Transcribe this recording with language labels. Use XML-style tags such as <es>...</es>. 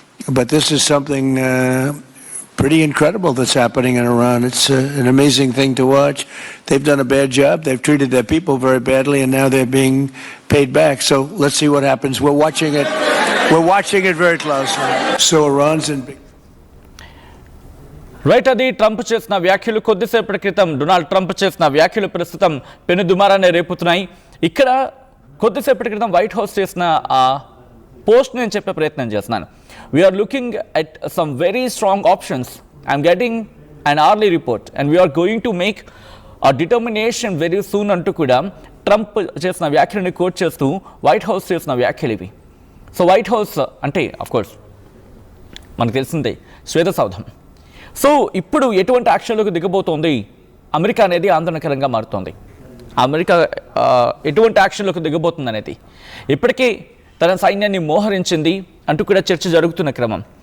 <en>But this is something pretty incredible that's happening in Iran. It's an amazing thing to watch. They've done a bad job. They've treated their people very badly, and now they're being paid back. So let's see what happens. We're watching it. We're watching it very closely. So Iran's in big.</en> <te>Right, అది Trump చేసిన వ్యాఖ్యలు. కొద్దిసేపటి క్రితం Donald Trump చేసిన వ్యాఖ్యలు ప్రస్తుతం పెనుదుమారాన్ని రేపుతున్నాయి. ఇక్కడ కొద్దిసేపటి క్రితం వైట్ హౌస్ చేసిన ఆ పోస్ట్ నేను చెప్పే ప్రయత్నం చేస్తున్నాను.</te> <en>We are looking at some very strong options. I'm getting an hourly report and we are going to make a determination very soon</en> <te>అంటూ కూడా ట్రంప్ చేసిన వ్యాఖ్యలని కోట్ చేస్తూ వైట్ హౌస్ చేసిన వ్యాఖ్యలు ఇవి. సో వైట్ హౌస్ అంటే అఫ్కోర్స్ మనకు తెలిసిందే శ్వేత సౌధం. సో ఇప్పుడు ఎటువంటి యాక్షన్లోకి దిగబోతోంది అమెరికా అనేది ఆందోళనకరంగా మారుతోంది. అమెరికా ఎటువంటి యాక్షన్లోకి దిగబోతుంది అనేది ఇప్పటికే తన సైన్యాన్ని మోహరించింది అంటూ కూడా చర్చ జరుగుతున్న క్రమం.</te>